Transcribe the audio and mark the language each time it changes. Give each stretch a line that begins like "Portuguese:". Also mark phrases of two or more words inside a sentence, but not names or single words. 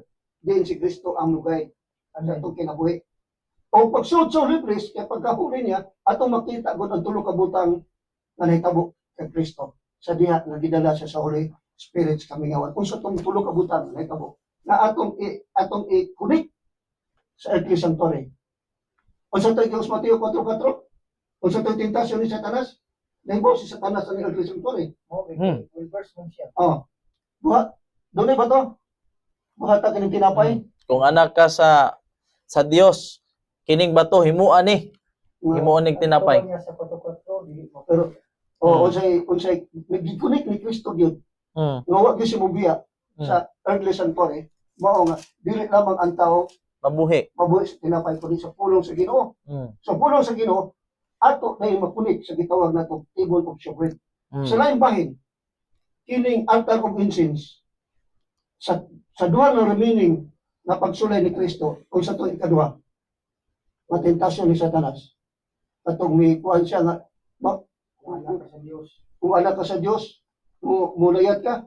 Cebuano: Diyan si Kristo ang lugay. Ang atong kinabuhi. O pagsuod sa
English: holy place,
Cebuano: kaya pagkahuli niya, atong makita gud ang tulo ka butang na nahitabo kay Kristo. Sa diha, nagidala siya sa
English: Holy Spirit
Cebuano: sa kamingawan. Kung sa itong tulo ka butang na nahitabo, na atong i-connect sa
English: earthly sanctuary.
Cebuano: Kung sa ito'y Mateo 4:4, kung sa ito'y tentasyon ni Satanas, nahibaw si Satanas ang
English: earthly sanctuary.
Cebuano: Reverse mo siya. Doon ba to? Buhata ka ng tinapay? Kung anak ka sa Dios, kining bato himuan ni. Himuan ning tinapay. Pero unsay nag-connect ni Kristo gyud. Nga wa gyud si mobiya sa
English: earthly sanctuary.
Cebuano: Mao nga dili lamang ang tao Mabuhi. mabuhi sa tinapay kundi sa pulong sa Ginoo. Sa pulong sa Ginoo ato na yung makunik sa gitawag na to
English: table of showbread.
Cebuano: Mm. Sa laing bahin, kining
English: altar of incense
Cebuano: sa duha na remaining na pagsulay ni Kristo kung sa tuig ikaduha, matentasyon ni Satanas. Katong may kuhan siya nga, Kung anak ka sa Diyos. kung anak ka sa Diyos, mulayat ka,